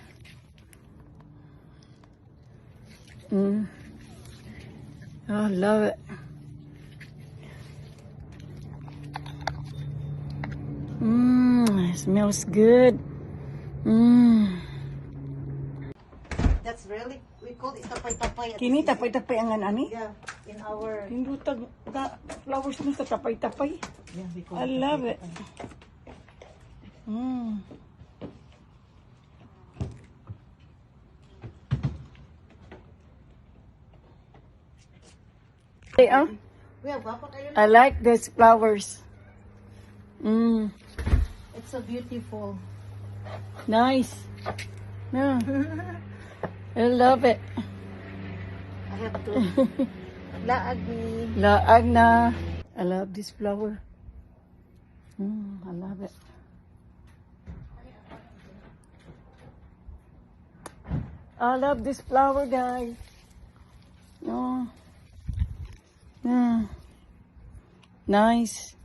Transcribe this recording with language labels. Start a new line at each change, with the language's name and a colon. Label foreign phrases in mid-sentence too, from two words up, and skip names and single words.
English: I love it. It smells good. That's really, we call it tapay-tapay.
Cebuano: Kini tapay-tapay ang ani?
English: Yeah, in our...
Cebuano: Hindutag ka flowers mo sa tapay-tapay.
English: Yeah, we call I love it. Hey, I like these flowers. It's so beautiful. Nice. Yeah. I love it. I have to...
Cebuano: Laagi. Laag na.
English: I love this flower. I love it. I love this flower, guys. Oh. Nice.